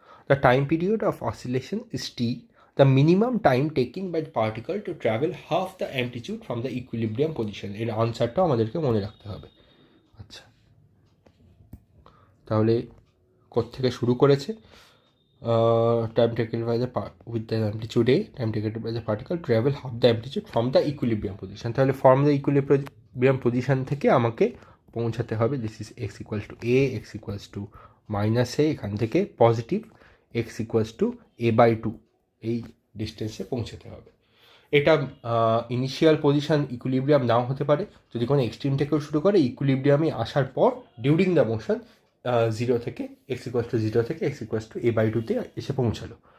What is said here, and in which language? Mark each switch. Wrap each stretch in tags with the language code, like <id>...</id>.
<en>The time period of oscillation is t, the minimum time taken by the particle to travel half the amplitude from the equilibrium position.</en> <bn>এর আনসারটাও আমাদেরকে মনে রাখতে হবে। আচ্ছা, তাহলে কোত্থেকে শুরু করেছে?</bn> <en>Time taken by the with the amplitude a, time taken by the particle travel half the amplitude from the equilibrium position.</en> <bn>তাহলে</bn> <en>from the equilibrium position</en> <bn>থেকে আমাকে পৌঁছাতে হবে, this is x equals to A, x equals to minus এ, এখান থেকে positive x equals to A by two, এই ডিস্টেন্সে পৌঁছাতে হবে। এটা ইনিশিয়াল পজিশন ইকুইলিব্রিয়াম নাও হতে পারে, যদি কোনো এক্সট্রিম থেকেও শুরু করে ইকুইলিব্রিয়ামে আসার পর</bn> <en>during the motion</en> <bn>জিরো থেকে এক্স ইকুয়ালস টু জিরো থেকে x equals to A by টুতে এসে পৌঁছালো।</bn>